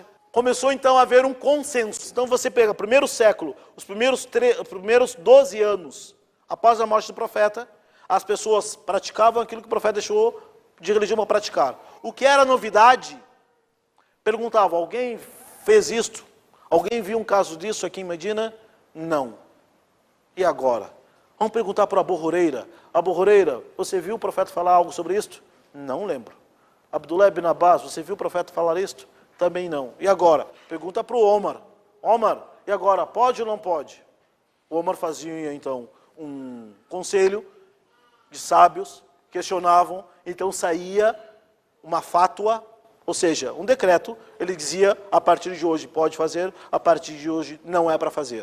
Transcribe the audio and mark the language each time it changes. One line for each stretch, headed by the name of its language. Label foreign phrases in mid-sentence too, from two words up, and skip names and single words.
Portuguese: Começou, então, a haver um consenso. Então, você pega o primeiro século, os primeiros 12 anos, após a morte do profeta, as pessoas praticavam aquilo que o profeta deixou de religião para praticar. O que era novidade, perguntava, alguém fez isto? Alguém viu um caso disso aqui em Medina? Não. E agora? Vamos perguntar para Abu Huraira. Abu Huraira, você viu o profeta falar algo sobre isto? Não lembro. Abdullah ibn Abbas, você viu o profeta falar isto? Também não. E agora? Pergunta para o Omar. Omar, e agora? Pode ou não pode? O Omar fazia, então, um conselho de sábios, questionavam, então saía uma fátua, ou seja, um decreto, ele dizia, a partir de hoje pode fazer, a partir de hoje não é para fazer.